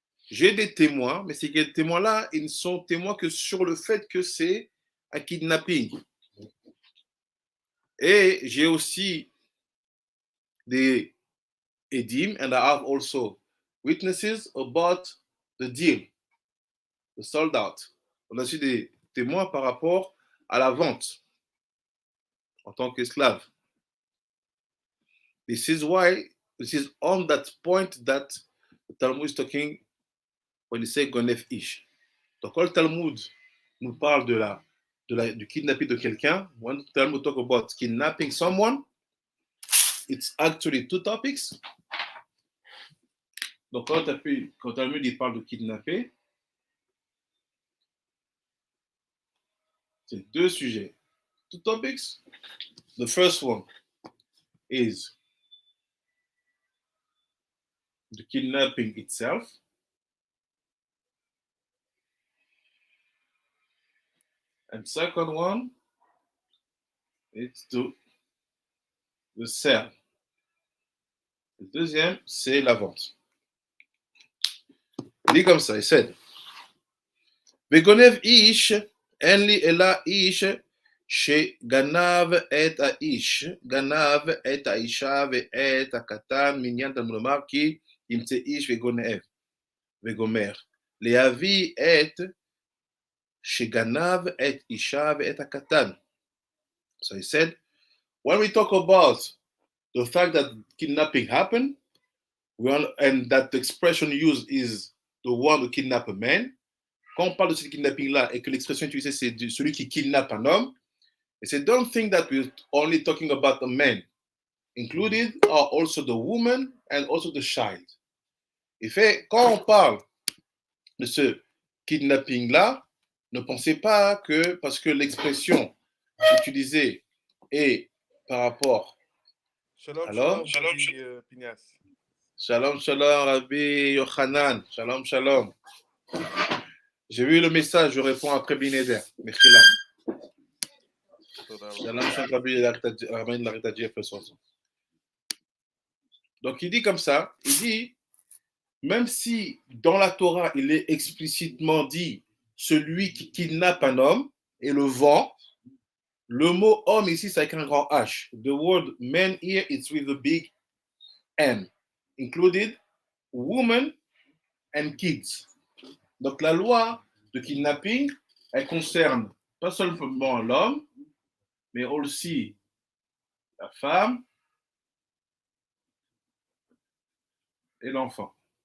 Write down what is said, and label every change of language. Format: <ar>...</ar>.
<fr>J'ai des témoins, mais ces témoins-là, ils ne sont témoins que sur le fait que c'est un kidnapping. Et j'ai aussi des edim,</fr> <en>and I have also witnesses about the deal, the sold out.</en> <fr>On a aussi des témoins par rapport à la vente en tant qu'esclave.</fr> <en>This is on that point that the Talmud is talking when he say Gonef Ish.</en> <fr>Donc quand le Talmud nous parle du kidnapping de quelqu'un,</fr> <en>when the Talmud talk about kidnapping someone, it's actually two topics.</en> <fr>Donc quand le Talmud il parle de kidnapper, c'est deux sujets.</fr> <en>Two topics. The first one is the kidnapping itself. And second one is the sale.</en> <fr>Le deuxième, c'est la vente. Il dit comme ça,</fr> <he>il said, Vegonev ish, enli ela ish, שגנב את האיש, גנב את האישה ואת הקטן, מעניין תלמוד לומר כי ימצא איש וגונב, וגומר. להביא את שגנב את אישה ואת הקטן.</he> <en>So he said, when we talk about the fact that kidnapping happened, and that the expression used is the one to kidnap a man,</en> <fr>quand on parle de ce kidnapping-là et que l'expression utilisée c'est celui qui kidnappe un homme,</fr> <en>he said, don't think that we're only talking about the man. Included are also the woman and also the child.</en> <fr>Il fait, quand on parle de ce kidnapping-là, ne pensez pas que parce que l'expression utilisée est par rapport</fr> <he>Shalom,</he> <fr>à l'homme.</fr> <he>shalom, Pinias. Shalom, shalom, Rabbi Yochanan. Shalom, shalom.</he> <fr>J'ai vu le message, je réponds après Bineder. Mechila.</fr> <he>Shalom, shalom, Rabbi Larita Jefferson.</he> <fr>Donc il dit comme ça, il dit, même si dans la Torah, il est explicitement dit celui qui kidnappe un homme et le vend, le mot homme ici, c'est avec un grand H.</fr> <en>The word man here, it's with a big M. Included women and kids.</en> <fr>Donc la loi de kidnapping, elle concerne pas seulement l'homme, mais aussi la femme et l'enfant.</fr>